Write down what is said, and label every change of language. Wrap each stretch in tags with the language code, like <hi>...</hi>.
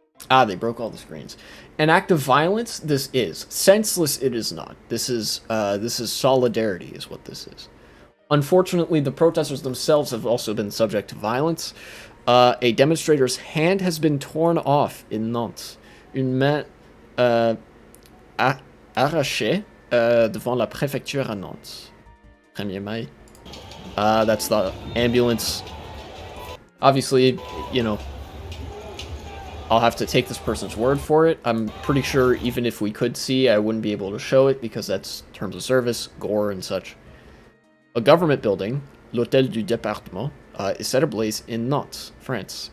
<en>Ah, they broke all the screens. An act of violence, this is. Senseless, it is not. This is solidarity, is what this is. Unfortunately, the protesters themselves have also been subject to violence. A demonstrator's hand has been torn off in Nantes.</en> <fr>Une main arrachée devant la préfecture à Nantes. 1er mai.</fr> <en>That's the ambulance. Obviously, you know, I'll have to take this person's word for it. I'm pretty sure even if we could see, I wouldn't be able to show it because that's terms of service, gore, and such. A government building, l'Hôtel du Département, is set ablaze in Nantes, France.</en>